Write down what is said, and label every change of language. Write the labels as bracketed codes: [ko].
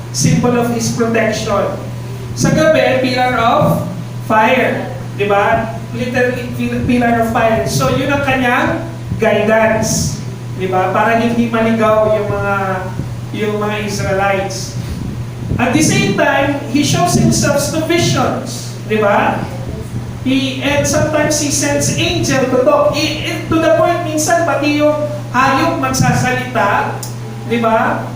[en] Symbol of His protection. [tl] Sa gabi, [en] pillar of fire, di ba? Literally, pillar of fire. [tl] So, yun ang kanyang guidance, di ba? Para hindi maligaw yung mga Israelites. [en] At the same time, He shows Himself to visions, di ba? And sometimes He sends angel to talk. [tl] To the point, minsan, pati yung hayop magsasalita, di ba?